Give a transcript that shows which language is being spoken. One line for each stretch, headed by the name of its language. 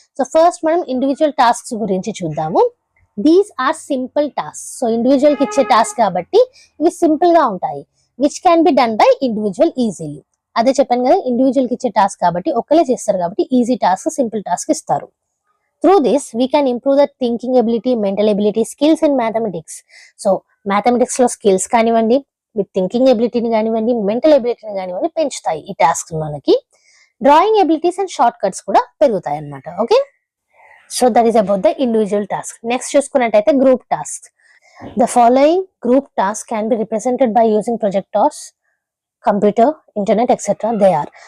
Telugu: So first మనం individual tasks గురించి చూద్దాము.
English: These are simple task.
Telugu: So individual కి ఇచ్చే టాస్క్ కాబట్టి ఇవి సింపుల్ గా ఉంటాయి,
English: Which can be done by individual easily.
Telugu: అదే చెప్పాను కదా, ఇండివిజువల్ కి ఇచ్చే టాస్క్ కాబట్టి ఒక్కలే చేస్తారు కాబట్టి ఈజీ టాస్క్, సింపుల్ టాస్క్ ఇస్తారు.
English: Through this, we can improve the thinking ability, mental ability, skills in mathematics.
Telugu: So, mathematics లో skills కానివ్వండి, with thinking ability ని కానివ్వండి, mental ability ని కానివ్వండి పెంచుతాయి ఈ టాస్క్ మనకి.
English: drawing abilities and shortcuts
Telugu: కూడా పెరుగుతాయి అన్నమాట.
English: Okay, so that is about the individual task. Next చూసుకున్నట్టయితే group task. The following group task can be represented by using projectors, computer, internet etcetera. They are.